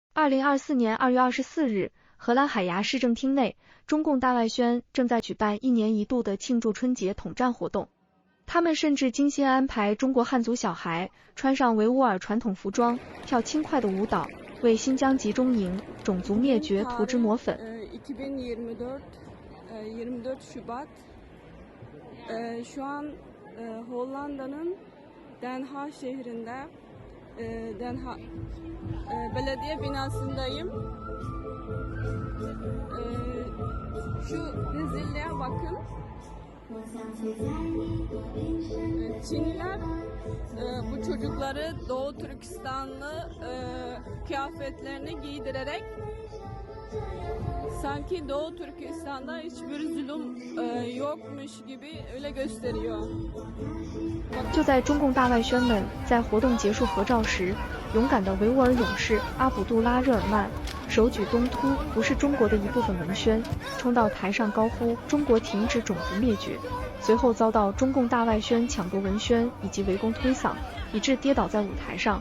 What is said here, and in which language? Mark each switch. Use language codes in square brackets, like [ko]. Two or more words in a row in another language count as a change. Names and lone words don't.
[zh] 2024 年2月24日，荷兰海牙市政厅内，中共大外宣正在举办1年1度的庆祝春节统战活动。他们甚至精心安排中国汉族小孩穿上维吾尔传统服装，跳轻快的舞蹈，为新疆集中营种族灭绝涂脂抹粉。 [tr] 24 Şubat şu an Hollanda'nın Den Haag şehrinde Den Haag belediye binasındayım. Şu rezilliğe bakın. Çinliler bu çocukları Doğu Türkistanlı kıyafetlerini giydirerek sanki Doğu Türkistan'da hiçbir zulüm yokmuş gibi öyle gösteriyor. [zh] 就在中共大外宣们在活动结束合照时，勇敢的维吾尔勇士阿卜杜拉·热尔曼手举东突不是中国的一部分文宣，冲到台上高呼中国停止种族灭绝，随后遭到中共大外宣抢夺文宣以及围攻推搡，以致跌倒在舞台上。